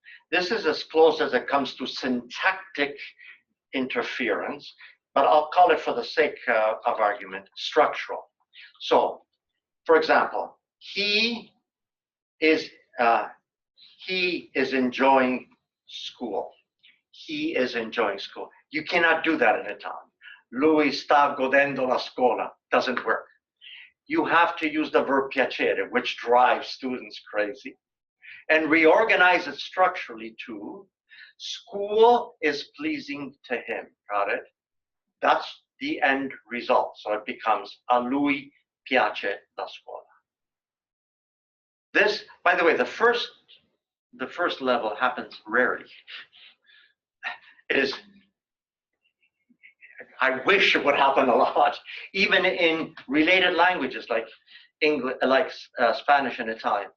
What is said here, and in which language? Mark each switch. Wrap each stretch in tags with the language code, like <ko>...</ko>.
<en>This is as close as it comes to syntactic interference, but I'll call it, for the sake of argument, structural. So, for example, he is enjoying school. He is enjoying school. You cannot do that in Italian.</en> <it>Lui sta godendo la scuola.</it> <en>Doesn't work. You have to use the verb piacere, which drives students crazy, and reorganize it structurally to school is pleasing to him. Got it? That's the end result. So it becomes</en> <it>a lui piace la scuola.</it> <en>This, by the way, the first level happens rarely. It is, I wish it would happen a lot, even in related languages like English, like Spanish and Italian.</en>